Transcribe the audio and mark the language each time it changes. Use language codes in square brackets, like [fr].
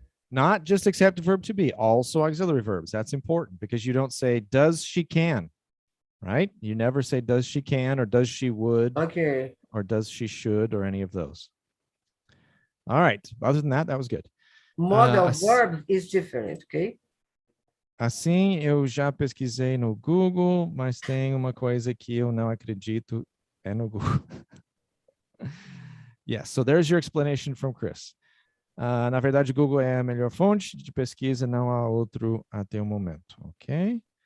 [en] Not just except the verb to be, also auxiliary verbs. That's important because you don't say, does she can, right? You never say, does she can, or does she would, okay, or does she should, or any of those. All right. Other than that, that was good. Modal verb is different, okay? [pt] Assim, eu já pesquisei no Google, mas tem uma coisa que eu não acredito é no Google. [en] Yes, so there's your explanation from Chris. [pt] Na verdade, o Google é a melhor fonte de pesquisa, não há outro até o momento, ok?